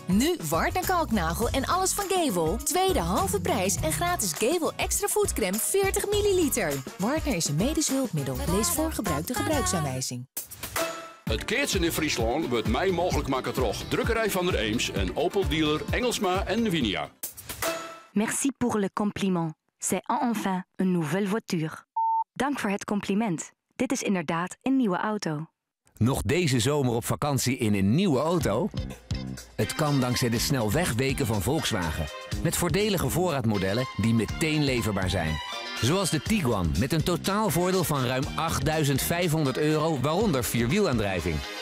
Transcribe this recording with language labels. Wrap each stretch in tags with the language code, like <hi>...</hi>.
<nl>Nu Wartner Kalknagel en alles van Gavel. Tweede halve prijs en gratis Gavel extra voetcrème 40 milliliter. Wartner is een medisch hulpmiddel. Lees voor gebruik de gebruiksaanwijzing. Het Keertsen in Friesland wordt mij mogelijk maken door Drukkerij van der Eems en Opel dealer Engelsma en Nvidia.</nl> <fr>Merci pour le compliment. C'est enfin une nouvelle voiture.</fr> <nl>Dank voor het compliment. Dit is inderdaad een nieuwe auto. Nog deze zomer op vakantie in een nieuwe auto? Het kan dankzij de snelwegweken van Volkswagen. Met voordelige voorraadmodellen die meteen leverbaar zijn. Zoals de Tiguan met een totaalvoordeel van ruim €8.500, waaronder 4-wielaandrijving.</nl>